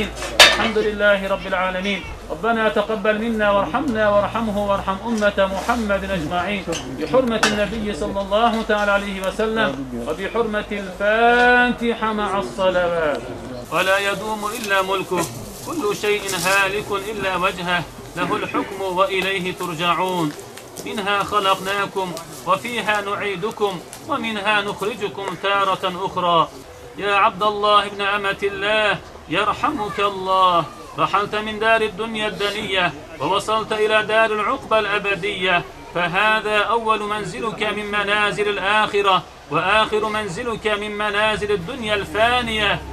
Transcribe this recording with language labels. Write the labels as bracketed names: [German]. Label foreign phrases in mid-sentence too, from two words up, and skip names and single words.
[Arabic] الحمد لله رب العالمين. ربنا تقبل منا وارحمنا وارحمه وارحم أمة محمد أجمعين. بحرمة النبي صلى الله تعالى عليه وسلم وبحرمة الفاتحة مع الصلوات. ولا يدوم إلا ملكه. كل شيء هالك إلا وجهه. له الحكم وإليه ترجعون. منها خلقناكم وفيها نعيدكم ومنها نخرجكم تارة أخرى يا عبد الله ابن أمة الله يرحمك الله رحلت من دار الدنيا الدنية ووصلت إلى دار العقبى الأبدية فهذا أول منزلك من منازل الآخرة وآخر منزلك من منازل الدنيا الفانية